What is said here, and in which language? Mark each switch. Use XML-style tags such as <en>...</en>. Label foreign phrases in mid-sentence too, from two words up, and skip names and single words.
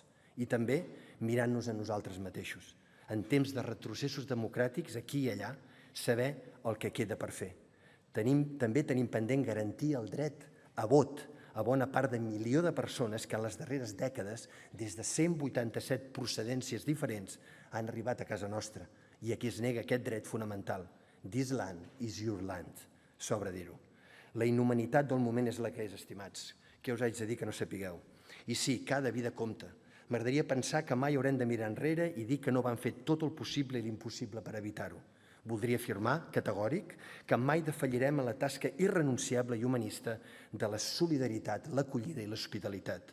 <ca>I també mirant-nos a nosaltres mateixos. En temps de retrocessos democràtics, aquí i allà, saber el que queda per fer. També tenim pendent garantir el dret a vot a bona part de 1 milió de persones que en les darreres dècades, des de 187 procedències diferents, han arribat a casa nostra i a qui es nega aquest dret fonamental.</ca> <en>This land is your land,</en> <ca>sobra dir-ho. La inhumanitat del moment és la que és, estimats. Què us haig de dir que no sapigueu? I sí, cada vida compta. M'agradaria pensar que mai haurem de mirar enrere i dir que no van fer tot el possible i l'impossible per evitar-ho. Voldria afirmar, categòric, que mai defallirem en la tasca irrenunciable i humanista de la solidaritat, l'acollida i l'hospitalitat.</ca>